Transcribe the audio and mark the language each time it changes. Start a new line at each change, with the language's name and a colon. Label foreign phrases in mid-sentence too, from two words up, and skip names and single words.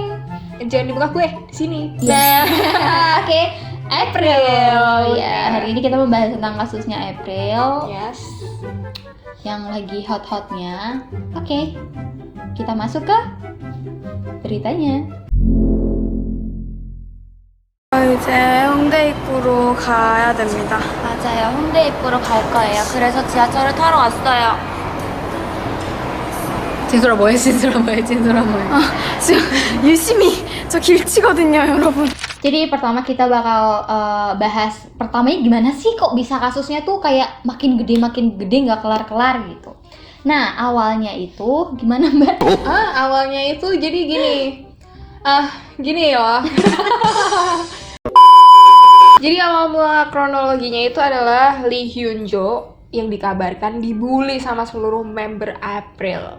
Indonesian: Jangan dibuka gue di sini. Nah, oke. April. Iya. Ya, hari ini kita membahas tentang kasusnya April Yes. yang lagi hot-hotnya. Oke. Kita masuk ke beritanya.
Korean: 이제 홍대 입구로 가야 됩니다. 맞아요. 홍대 입구로 갈 거예요. 그래서 지하철을 타러 왔어요. 진솔아 뭐해? 지금 유심히 저 길치거든요, 여러분.
Indonesian: Jadi pertama kita bakal bahas pertamanya gimana sih kok bisa kasusnya tuh kayak makin gede nggak kelar-kelar gitu. Nah awalnya itu gimana Mbak? Awalnya itu jadi gini ya. Jadi awal mula kronologinya itu adalah Lee Hyun Jo yang dikabarkan dibully sama seluruh member April.